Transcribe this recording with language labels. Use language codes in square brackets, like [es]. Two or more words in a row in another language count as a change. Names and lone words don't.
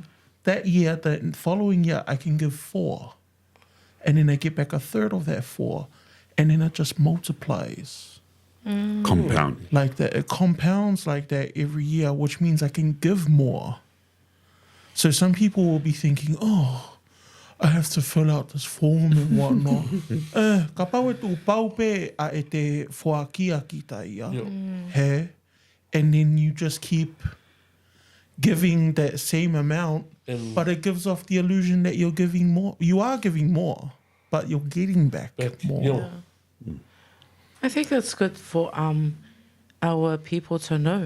[en] That year, the following year, I can give 4, and then I get back 1/3 of that 4, and then it just multiplies Compound. like that. It compounds like that every year, which means I can give more. So some people will be thinking, oh, I have to fill out this form and whatnot. Ka pau e tu pau pe a e te whoakia ki ta ia. He? And then you just keep giving that same amount, And- but it gives off the illusion that you're giving more. You are giving more, but you're getting back more. Yeah. I think that's good for our people to know.